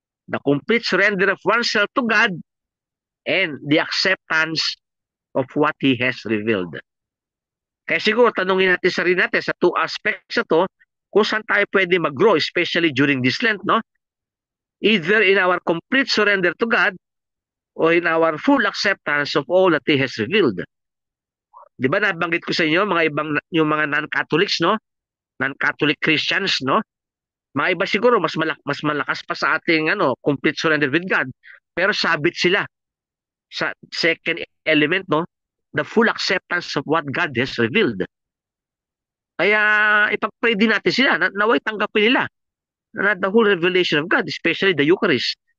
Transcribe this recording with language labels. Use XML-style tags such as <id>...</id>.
<en>The complete surrender of oneself to God and the acceptance of what He has revealed.</en> <tl>Kaya siguro, tanungin natin sarili natin sa</tl> <en>two aspects</en> <tl>na to, kung saan tayo pwede mag-grow,</tl> <en>especially during this Lent,</en> <tl>no?</tl> <en>Either in our complete surrender to God or in our full acceptance of all that He has revealed.</en> <tl>Di ba nabanggit ko sa inyo, mga ibang, yung mga non-Catholics, no?</tl> <en>Non-Catholic Christians,</en> <tl>no? Mga iba siguro, mas malakas pa sa ating</tl> <en>complete surrender with God.</en> <tl>Pero sabit sila sa second element, no?</tl> <en>The full acceptance of what God has revealed.</en> <tl>Kaya ipag-pray din natin sila na naway tanggapin nila na</tl> <en>the whole revelation of God, especially the Eucharist.</en>